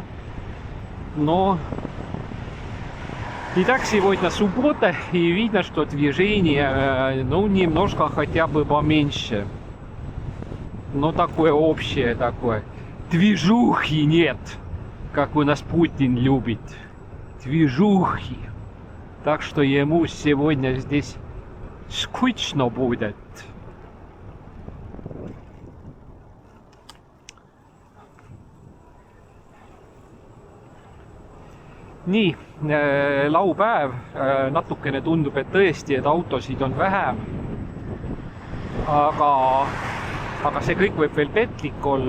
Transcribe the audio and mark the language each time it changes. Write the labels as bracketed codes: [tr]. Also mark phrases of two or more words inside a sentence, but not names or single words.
[ru] Но итак, сегодня суббота, и видно, что движение, ну, немножко хотя бы поменьше. Но такое общее такое. Движухи нет, как у нас Путин любит. Движухи. Так что ему сегодня здесь скучно будет. [et] Nii, laupäev, natukene tundub, et tõesti, et autosid on vähem. Aga see kõik võib veel petlik olla.